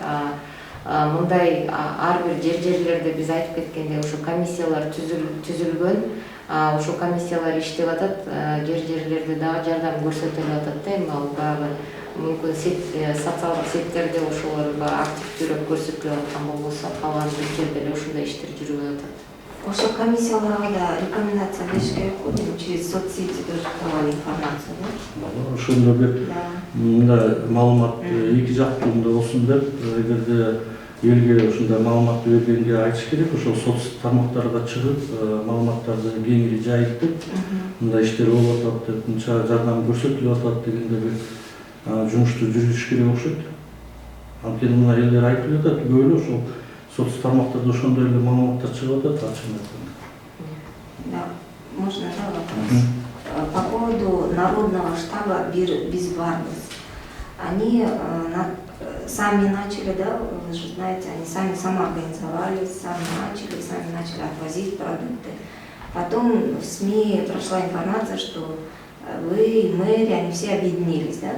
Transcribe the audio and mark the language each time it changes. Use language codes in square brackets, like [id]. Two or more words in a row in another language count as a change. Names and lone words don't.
[ky] Мындай ар бир жерлерде биз айтып кеткендей ушу комиссиялар түзүлгөн, ушу комиссиялар иштеп атат, жерлерде дагы жардам көрсөтүлүп атат да. Эми ал баягы мүмкүн социалдык сеттерде ошолор активдүүрөөк көрсөтүлүп аткан болбосо, калган жерде эле ушундай иштер жүрүп атат. Ошо комиссияларга да рекомендация бериш керек го, [ru] через соцсети тоже давали информацию, да? [ky] Ошондо бир мындай маалымат эки жактуу болсун деп, эгерде элге ушундай маалыматты бергенге айтыш керек, ошол соц тармактарга чыгып, маалыматтарды кеңири жайып деп, мындай иштер болуп атат деп, мынча жардам көрсөтүлүп атат дегенде бир жумушту жүргүзүш керек окшойт. Анткени мына элдер айтып атат, көп эле ошол соц тармактарда ошондой эле маалыматтар чыгып атат, ачык айтканда. [ru] Да, можно, да, вопрос? По поводу народного штаба «Биз барбыз». Они сами начали, да, вы же знаете, они сами самоорганизовались, сами начали отвозить продукты. Потом в СМИ прошла информация, что вы, мэрия, они все объединились, да?